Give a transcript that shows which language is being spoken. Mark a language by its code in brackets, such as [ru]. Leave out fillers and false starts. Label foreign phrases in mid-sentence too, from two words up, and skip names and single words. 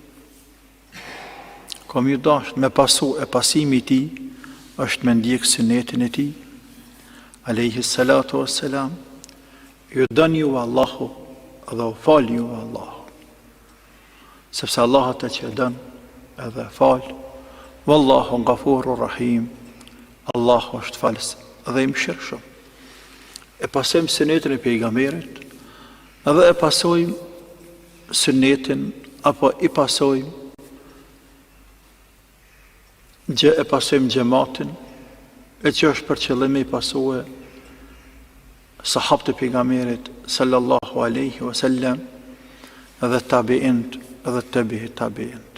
[sq] Kom ju dasht me pasu e pasimi ti është me ndjek sunetin e ti [ar] عليه الصلاة والسلام. [sq] Ju dën ju Allahu dhe u fal ju Allahu, sepse Allah ata që dën edhe fal. [ar] والله غفور رحيم. [sq] Allahu është falës dhe i mëshirshëm. E pasojmë sunetin e pejgamberit edhe e pasojmë sunetin apo i pasojmë e pasojmë gjematin, e që është për qëllim i pasue sahabët e pejgamberit [ar] صلى الله عليه وسلم [sq] dhe tabiint dhe tabi'i tabiint.